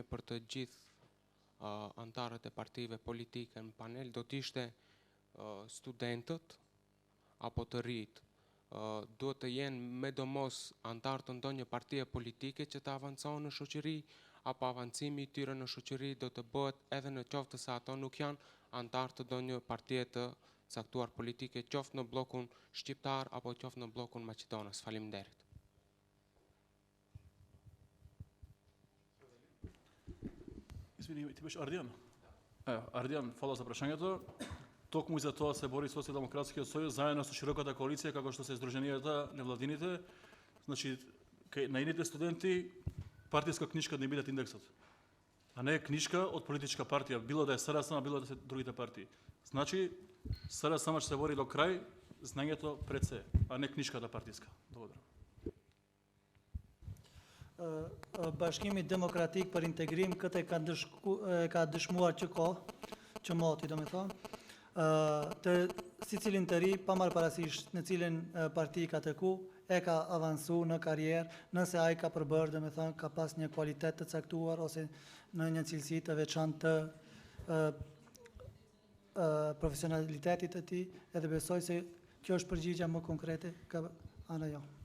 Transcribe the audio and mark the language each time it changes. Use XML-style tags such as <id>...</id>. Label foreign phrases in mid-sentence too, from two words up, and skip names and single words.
<sq>për të gjithë antarët e partive politike në panel do të ishte studentët apo të rinjt duhet të jenë me domos antarë të ndonjë partie politike që të avancojnë në shoqëri, apo avancimi i tyre në shoqëri do të bëhet edhe në qoftë se ato nuk janë antarë të ndonjë partie të caktuar politike, qoftë në bllokun shqiptar apo qoftë në bllokun maqedonez. Faleminderit.</sq> <mk>Извини, ти беше Ардиан? Ардиан, фала за прашањето. Токму и за тоа се бори Социјалдемократскиот сојуз заедно со широката коалиција како што се Сдруженијата невладините. Значи, кај најните студенти партиска книжка да им бидат индексот, а не книжка од политичка партија, било да е СРС, било да се другите партии. Значи, СРС ќе се бори до крај, знањето пред се, а не книжката партиска. Благодарам.</mk> <sq>Bashkimi Demokratik për Integrim këtë ka dëshmuar që moti, do me thonë, të si cilin të ri, pa marë parasysh në cilin parti ka të ku, e ka avansu në karierë, nëse ai ka përbërë, do me thonë, ka pas një kualitet të caktuar, ose në një cilësi të veçantë të profesionalitetit të ti, edhe besoj se kjo është përgjigja më konkrete ka ana jo.</sq>